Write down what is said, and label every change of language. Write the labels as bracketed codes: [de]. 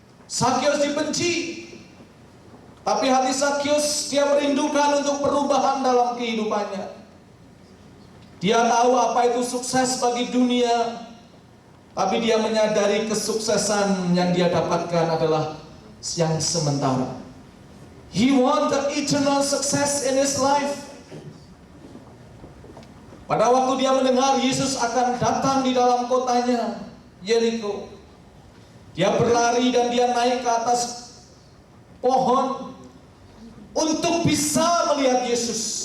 [id] Sakyus dibenci. Tapi hati Sakyus, dia merindukan untuk perubahan dalam kehidupannya. Dia tahu apa itu sukses bagi dunia, tapi dia menyadari kesuksesan yang dia dapatkan adalah yang sementara. [en] He want the eternal success in his life. [id] Pada waktu dia mendengar Yesus akan datang di dalam kotanya, Yeriko, dia berlari dan dia naik ke atas pohon untuk bisa melihat Yesus.